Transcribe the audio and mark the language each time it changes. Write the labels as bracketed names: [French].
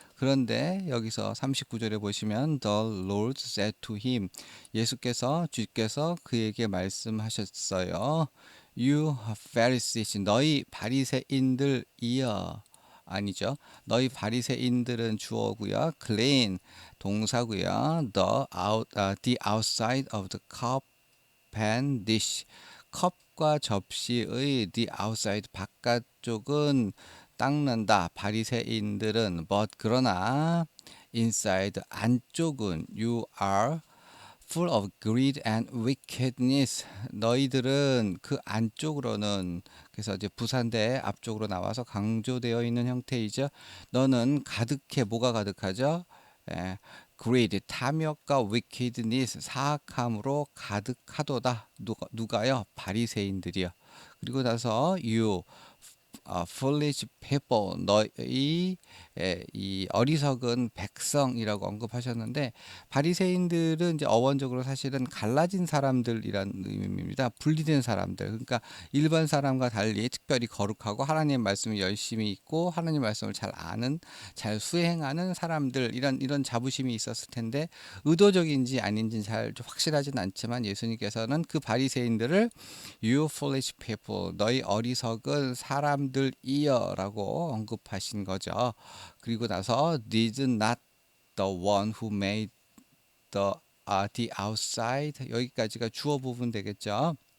[Korean] 그런데 여기서 39절에 보시면 [English] The Lord said to him [Korean] 주께서 그에게 말씀하셨어요. [English] You Pharisees [Korean] 너희 바리새인들이여 아니죠. 너희 바리새인들은 주어고요. clean 동사고요. [English] the outside of the cup and dish. [Korean] 컵과 접시의 [English] the outside [Korean] 바깥쪽은 닦는다. 바리새인들은 [English] but [Korean] 그러나 [English] inside [Korean] 안쪽은 [English] you are full of greed and wickedness. [Korean] 너희들은 그 안쪽으로는 그래서 이제 부사인데 앞쪽으로 나와서 강조되어 있는 형태이죠. 너는 가득해 뭐가 가득하죠? greed 탐욕과 wickedness 사악함으로 가득하도다. 누가요? 바리새인들이요. 그리고 나서 [English] you foolish people [Korean] 너희 이 어리석은 백성이라고 언급하셨는데 바리새인들은 이제 어원적으로 사실은 갈라진 사람들이란 의미입니다. 분리된 사람들. 그러니까 일반 사람과 달리 특별히 거룩하고 하나님 말씀을 열심히 읽고 하나님 말씀을 잘 아는 잘 수행하는 사람들 이런 자부심이 있었을 텐데 의도적인지 아닌지는 잘 확실하진 않지만 예수님께서는 그 바리새인들을 [English] You foolish people [Korean] 너희 어리석은 사람들이여라고 언급하신 거죠. 그리고 나서 [English] did not the one who made the outside [Korean] 여기까지가 주어 부분 되겠죠.